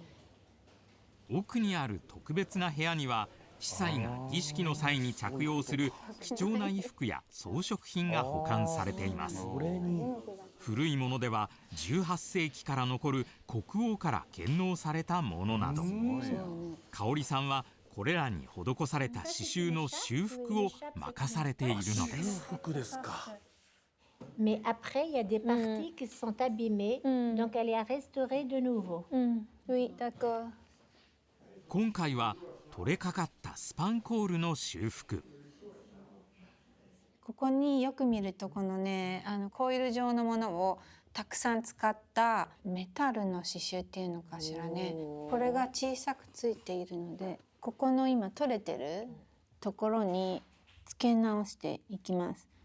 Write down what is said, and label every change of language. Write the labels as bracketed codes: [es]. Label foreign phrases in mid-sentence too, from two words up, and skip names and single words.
[ja] 奥にある特別な部屋には司祭が儀式の際に着用する貴重な衣服や装飾品が保管されています。古いものでは18世紀から残る国王から献納されたものなど、香織さんはこれらに施された刺繍の修復を任されているのです。修復ですか。 [fr] Mais après, il y a des parties qui sont abîmées, donc elle est à restaurer de nouveau. Oui, d'accord. [ja] 今回は取れかかったスパンコールの修復。ここによく見るとこのねコイル状のものをたくさん使ったメタルの刺繍っていうのかしらね。これが小さくついているので、ここの今取れてるところに付け直していきます。